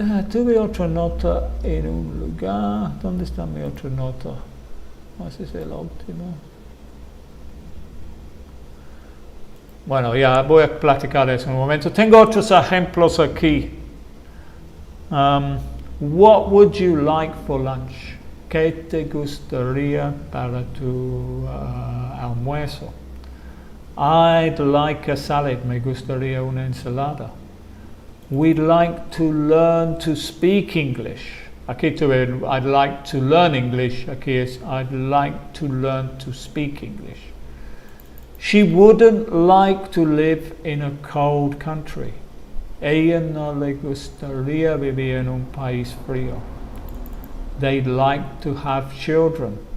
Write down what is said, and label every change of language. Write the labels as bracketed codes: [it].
[es] Tuve otra nota en un lugar. ¿Dónde está mi otra nota? Ese es el último. Bueno, ya voy a platicar eso en un momento. Tengo otros ejemplos aquí. [en] What would you like for lunch? [es] ¿Qué te gustaría para tu almuerzo? [en] I'd like a salad. [es] Me gustaría una ensalada. [en] We'd like to learn to speak English. [es] Aquí tuve [en] I'd like to learn English. [es] Aquí es [en] I'd like to learn to speak English. She wouldn't like to live in a cold country. [es] Ella no le gustaría vivir en un país frío. [en] They'd like to have children.